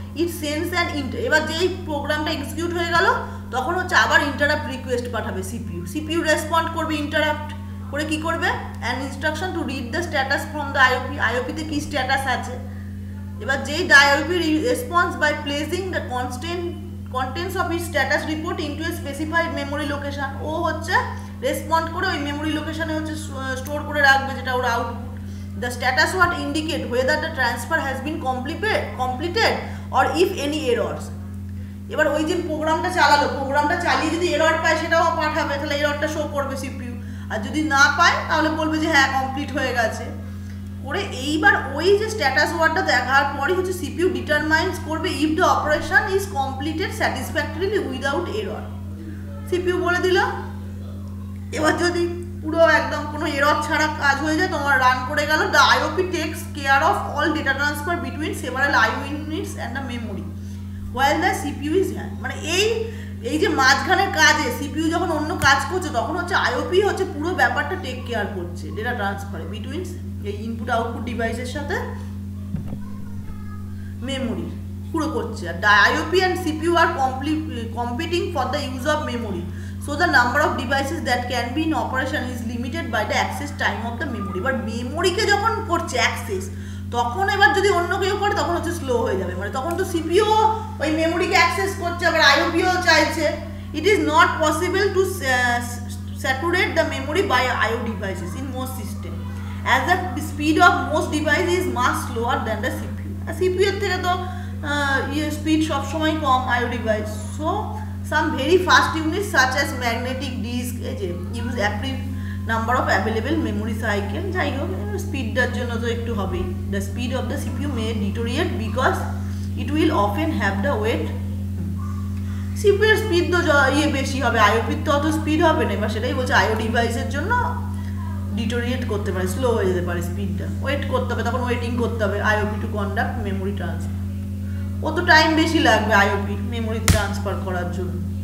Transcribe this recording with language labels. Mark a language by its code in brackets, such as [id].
[bn] It sense and এবার যেই প্রোগ্রামটা এক্সিকিউট হয়ে গেল তখন হচ্ছে আবার ইন্টারাপ্ট রিকোয়েস্ট পাঠাবে সিপিইউ রেসপন্ড করবে ইন্টারাপ্ট করে, কি করবে, [en] an instruction to read the status from the IOP, [bn] আইওপিতে কি স্ট্যাটাস আছে। এবার যেই [en] the IOP response by placing the contents of its status report into a specified memory location, [bn] ও হচ্ছে রেসপন্ড করে ওই মেমোরি লোকেশনে হচ্ছে স্টোর করে রাখবে যেটা ওর output. [en] The status word indicate whether the transfer has been completed or if any errors। [bn] এবার ওই যে প্রোগ্রামটা চালালো, প্রোগ্রামটা চালিয়ে যদি এরর পায় সেটাও পাঠাবে, তাহলে এররটা শো করবে সিপিইউ। আর যদি না পায় তাহলে বলবে যে হ্যাঁ কমপ্লিট হয়ে গেছে করে। এইবার ওই যে স্ট্যাটাস ওয়ার্ডটা দেখার পরে হচ্ছে সিপিইউ ডিটারমাইন্স করবে [en] If the operation is completed satisfactorily without error. [bn] CPU বলে দিল এবার যদি পুরো একদম কোনো এরর ছাড়া কাজ হয়ে যায়, তোমার রান করে গেল। [en] the IOP takes care of all data transfer between several IO units and the memory while the CPU is hand, [bn] মানে এই যে মাঝখানের কাজে সিপিইউ যখন অন্য কাজ করছে তখন হচ্ছে আইওপি হচ্ছে পুরো ব্যাপারটা টেক কেয়ার করছে ডেটা ট্রান্সফারে বিটুইন এই ইনপুট আউটপুট ডিভাইসের সাথে মেমোরি পুরো করছে। [en] আর IOP and CPU are competing for the use of memory, so the number of devices that can be in operation is limited by the access time of the memory। [bn] এবার মেমোরিকে যখন করছে access, তখন এবার যদি অন্য কেউ করে তখন হচ্ছে স্লো হয়ে যাবে, মানে তখন তো সিপিইউ ওই মেমোরিকে অ্যাক্সেস করছে আবার আইওপিও চাইছে। [en] It is not possible to saturate the memory by IO devices in most system as the speed of most device is much slower than the CPU। [bn] CPU এর থেকে তো স্পিড সবসময় কম আইও device. [en] so some very fast units such as magnetic disk use appropriate number of available memory cycle, [bn] যাই হোক স্পিডটার জন্য তো একটু হবেই। [en] The speed of the CPU may deteriorate because it will often have the weight। [bn] CPU এর speed তো বেশি হবে, আইওপির তো অত স্পিড হবে না। এবার সেটাই বলছে আইও ডিভাইসের জন্য ডিটোরিয়েট করতে পারে, স্লো হয়ে যেতে পারে স্পিডটা, ওয়েট করতে হবে, তখন ওয়েটিং করতে হবে IOP [en] To conduct memory transfer. [bn] অত টাইম বেশি লাগবে আইওপি মেমোরি ট্রান্সফার করার জন্য।